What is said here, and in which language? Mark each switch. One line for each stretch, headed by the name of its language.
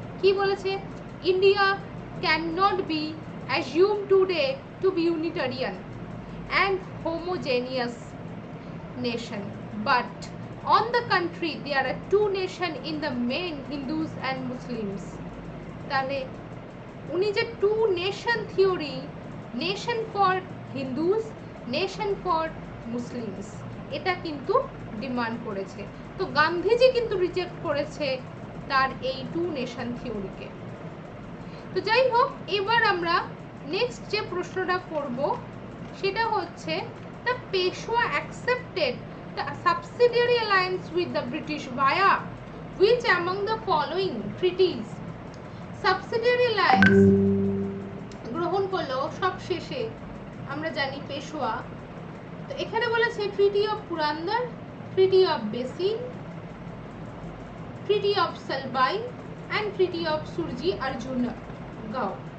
English: He বলেছে, India cannot be assumed today to be unitarian and homogeneous nation, but on the contrary there are two nations in the main, Hindus and Muslims.
Bangla: তাহলে উনি যে two nation theory, nation for Hindus, nation for Muslims, এটা কিন্তু demand করেছে। তো গান্ধীজি কিন্তু reject করেছে তার এই টু নেশন থিওরিকে। তো যাই হোক, এবার আমরা নেক্সট যে প্রশ্নটা করব সেটা হচ্ছে,
English: the Peshwa accepted the subsidiary alliance with the British via which among the following treaties?
Bangla: Subsidiary alliance গ্রহণ করলো সব শেষে আমরা জানি পেশোয়া। তো এখানে বলেছে treaty of পুরান্দর, treaty of basin, treaty of সালবাই and treaty of Surji Arjun গাঁও।